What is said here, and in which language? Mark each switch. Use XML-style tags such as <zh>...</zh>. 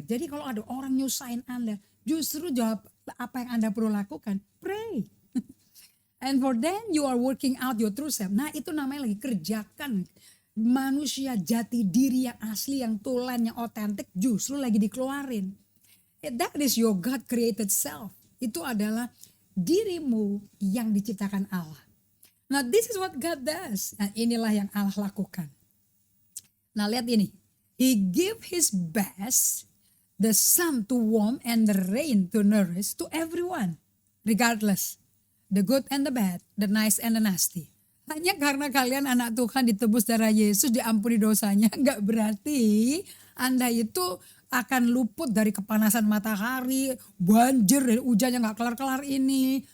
<id>Jadi kalau ada orang nyusahin Anda, justru jawab apa yang Anda perlu lakukan,</id> <en>pray. And for then you are working out your true self.</en> <id>Nah itu namanya lagi kerjakan manusia jati diri yang asli, yang tulen, yang otentik justru lagi dikeluarin.</id> <en>That is your God created self.</en> <id>Itu adalah dirimu yang diciptakan Allah.</id> <en>Nah this is what God does.</en> <id>Nah inilah yang Allah lakukan. Nah lihat ini.</id> <en>He give his best, the sun to warm and the rain to nourish to everyone. Regardless. The good and the bad, the nice and the nasty.</en> <id>Hanya karena kalian anak Tuhan ditebus darah Yesus, diampuni dosanya, enggak berarti Anda itu akan luput dari kepanasan matahari, banjir, dari hujan yang enggak kelar-kelar ini.</id>